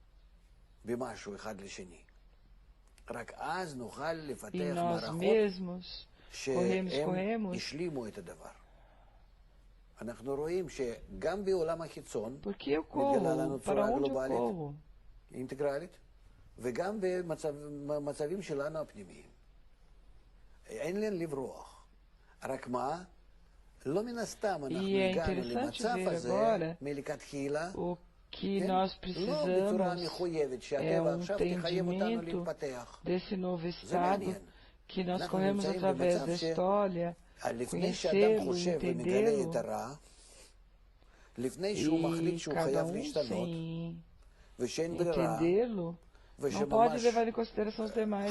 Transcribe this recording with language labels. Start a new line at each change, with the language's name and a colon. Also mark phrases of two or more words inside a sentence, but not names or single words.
Portuguese: E nós mesmos corremos. Porque eu corro, para onde eu corro?
Hebrew: וגם במצבים שלנו הפנימיים. אין לי לברוח. רק מה? לא מן הסתם אנחנו הגענו למצב הזה מלכתחילה,
Portuguese: o que nós precisamos é um entendimento desse novo estado que nós corremos através da história, conhecê-lo, entendê-lo, e cada um sem entendê-lo não pode levar em consideração os demais.